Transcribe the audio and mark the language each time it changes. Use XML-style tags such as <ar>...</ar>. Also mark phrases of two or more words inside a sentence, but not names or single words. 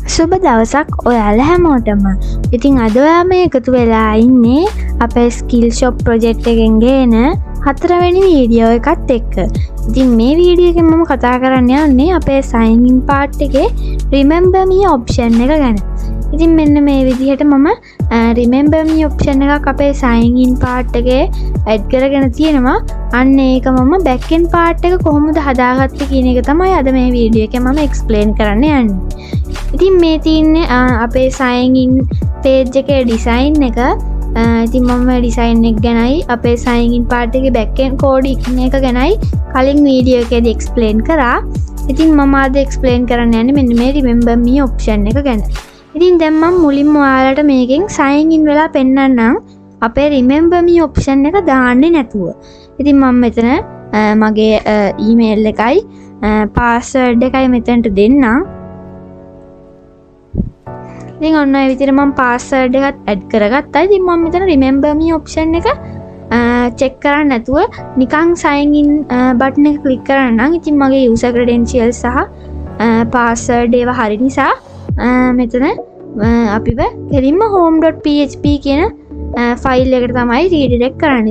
<si>සුබ දවසක් ඔයාලා හැමෝටම. ඉතින් අද ඔයා මේ එකතු වෙලා ඉන්නේ අපේ</si> <en>Skill Shop project</en> <si>එකෙන් ගේන 4 වෙනි වීඩියෝ එකත් එක්ක. ඉතින් මේ වීඩියෝ එකෙන් මම කතා කරන්න යන්නේ අපේ</si> <en>sign in part</en> <si>එකේ</si> <en>remember me option</en> <si>එක ගැන. ඉතින් මෙන්න මේ විදිහට මම</si> <en>remember me option</en> <si>එකක් අපේ</si> <en>sign in part</en> <si>එකේ add කරගෙන තියෙනවා. අන්න ඒක මම</si> <en>back end part</en> <si>එක කොහොමද හදාගත්තේ කියන එක තමයි අද මේ වීඩියෝ එකේ මම explain කරන්න යන්නේ. ඉතින් මේ තියෙන්නේ අපේ</si> <en>sign in page</en> <si>එකේ design එක. ඉතින් මම design එක ගැනයි අපේ</si> <en>sign in part</en> <si>එකේ</si> <en>back end code</en> <si>එක ගැනයි කලින් වීඩියෝ එකේදී explain කරා. ඉතින් මම අද explain කරන්න යන්නේ මෙන්න මේ</si> <en>remember me option</en> <si>එක ගැන. ඉතින් දැන් මම මුලින්ම ඔයාලට මේකෙන්</si> <en>sign in</en> <si>වෙලා පෙන්නන්නම් අපේ</si> <en>remember me option</en> <si>එක දාන්නේ නැතුව. ඉතින් මම මෙතන මගේ email එකයි password එකයි මෙතනට දෙන්නම්. ඉතින් ඔන්න ඒ විදිහට මම password එකත් add කරගත්තා. ඉතින් මම මෙතන</si> <en>remember me option</en> <si>එක check කරන්න නැතුව නිකන්</si> <en>sign in button</en> <si>එක click කරන්නම්. ඉතින් මගේ</si> <en>user credentials</en> <si>සහ password ඒවා හරි නිසා මෙතන අපිව කෙලින්ම home.php කියන ෆයිල් එකට තමයි redirect කරන්නේ.</si>